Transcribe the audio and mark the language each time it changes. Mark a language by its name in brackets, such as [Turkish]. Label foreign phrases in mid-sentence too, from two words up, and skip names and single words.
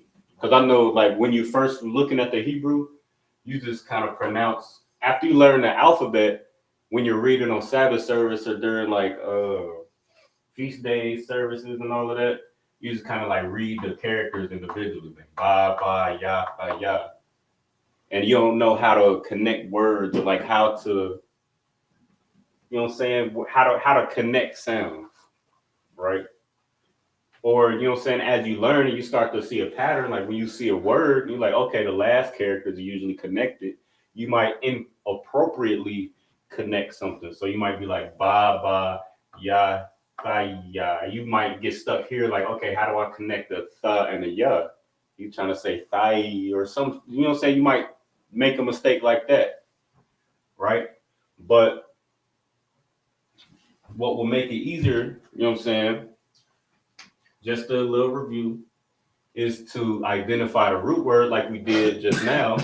[English] Because I know like when you first looking at the Hebrew, you just kind of pronounce, after you learn the alphabet, when you're reading on Sabbath service or during like feast day services and all of that, you just kind of like read the characters individually, like ba, ya. And you don't know how to connect words or like how to, you know what I'm saying, how to connect sounds, right? Or, you know what I'm saying, as you learn and you start to see a pattern, like when you see a word, you're like, okay, the last characters are usually connected. You might inappropriately connect something. So you might be like ba, ya, ya. You might get stuck here like, okay, how do I connect the th and the ya? You trying to say thigh or some, you know what I'm saying? You might make a mistake like that, right? But what will make it easier, you know what I'm saying, just a little review, is to identify the root word like we did just now.